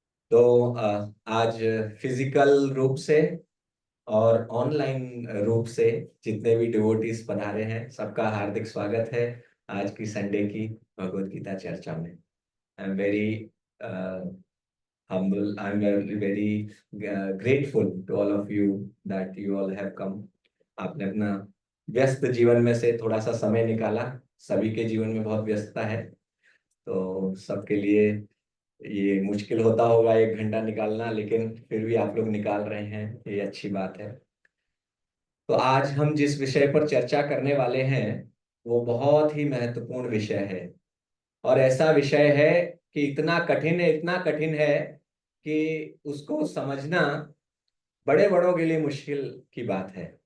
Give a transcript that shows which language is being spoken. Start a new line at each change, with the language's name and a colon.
Hindi: तो आज फिजिकल रूप से और ऑनलाइन रूप से जितने भी डिवोटीज पधारे हैं, सबका हार्दिक स्वागत है आज की संडे की भगवत गीता चर्चा में।
English: I am very humble. I'm very grateful to all of you that you all have come.
Hindi: आपने अपना व्यस्त जीवन में से थोड़ा सा समय निकाला। सभी के जीवन में बहुत व्यस्तता है, तो सबके लिए ये मुश्किल होता होगा 1 घंटा निकालना, लेकिन फिर भी आप लोग निकाल रहे हैं, ये अच्छी बात है। तो आज हम जिस विषय पर चर्चा करने वाले हैं वो बहुत ही महत्वपूर्ण विषय है, और ऐसा विषय है कि इतना कठिन है, इतना कठिन है कि उसको समझना बड़े बड़ों के लिए मुश्किल की बात है।